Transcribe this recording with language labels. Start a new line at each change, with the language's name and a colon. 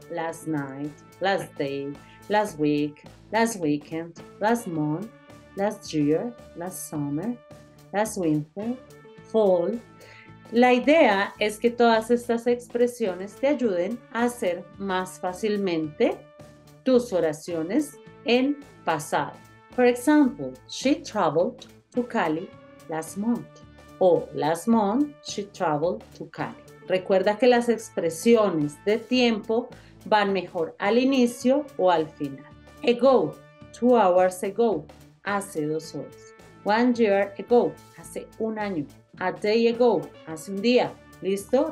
English: Last night, last day, last week, last weekend, last month, last year, last summer, last winter, fall.
Spanish: La idea es que todas estas expresiones te ayuden a hacer más fácilmente tus oraciones en pasado.
English: For example, she traveled to Cali last month.
Spanish: O
English: last month she traveled to Cali.
Spanish: Recuerda que las expresiones de tiempo van mejor al inicio o al final.
English: Ago, 2 hours ago,
Spanish: hace 2 horas.
English: 1 year ago,
Spanish: hace un año.
English: A day ago,
Spanish: hace un día. ¿Listo?